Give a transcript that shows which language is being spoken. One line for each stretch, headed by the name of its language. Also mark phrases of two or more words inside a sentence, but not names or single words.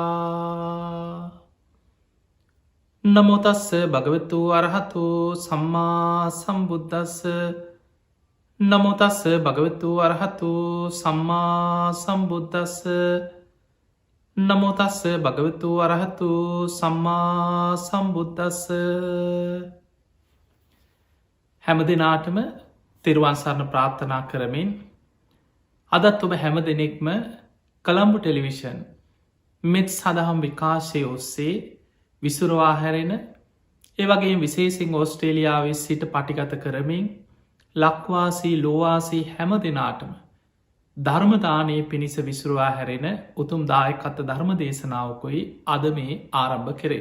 Pali: නමෝ තස්ස භගවතු අරහතු සම්මා සම්බුද්දස්ස. නමෝ තස්ස භගවතු අරහතු සම්මා සම්බුද්දස්ස. නමෝ තස්ස භගවතු අරහතු සම්මා සම්බුද්දස්ස.
Sinhala: හැම දිනාටම තෙරුවන් සරණ ප්‍රාර්ථනා කරමින් අදත් ඔබ හැම දෙනෙක්ම කළම්බු ටෙලිවිෂන් මෙත් සදහම් විකාශය ඔස්සේ විසුරවා හැරෙන ඒවගේ විශේසිං ඕස්ට්‍රේලියාවේ සිට පටිගත කරමින් ලක්වාසී ලෝවාසී හැම දෙනාටම ධර්මදානයේ පිණිස විසුරවා හැරෙන උතුම් දායකත්ත ධර්ම දේශනාවකොයි අද මේ ආරම්භ කෙරෙන.